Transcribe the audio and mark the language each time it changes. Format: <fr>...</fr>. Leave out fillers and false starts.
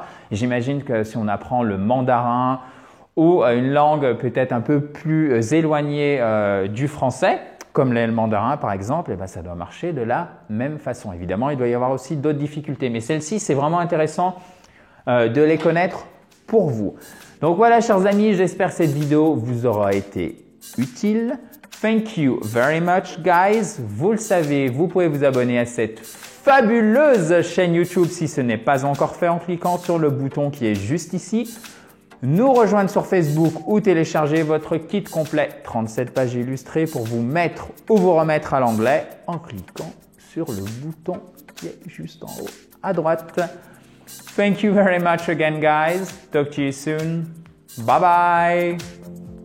<fr>Et j'imagine que si on apprend le mandarin ou une langue peut-être un peu plus éloignée du français, comme le mandarin par exemple, eh ben, ça doit marcher de la même façon. Évidemment, il doit y avoir aussi d'autres difficultés. Mais celle-ci, c'est vraiment intéressant de les connaître pour vous. Donc voilà, chers amis, j'espère que cette vidéo vous aura été utile.</fr> <en>Thank you very much, guys.</en> <fr>Vous le savez, vous pouvez vous abonner à cette fabuleuse chaîne YouTube si ce n'est pas encore fait en cliquant sur le bouton qui est juste ici. Nous rejoindre sur Facebook ou télécharger votre kit complet 37 pages illustrées pour vous mettre ou vous remettre à l'anglais en cliquant sur le bouton qui est juste en haut à droite.</fr> <en>Thank you very much again, guys. Talk to you soon. Bye bye.</en>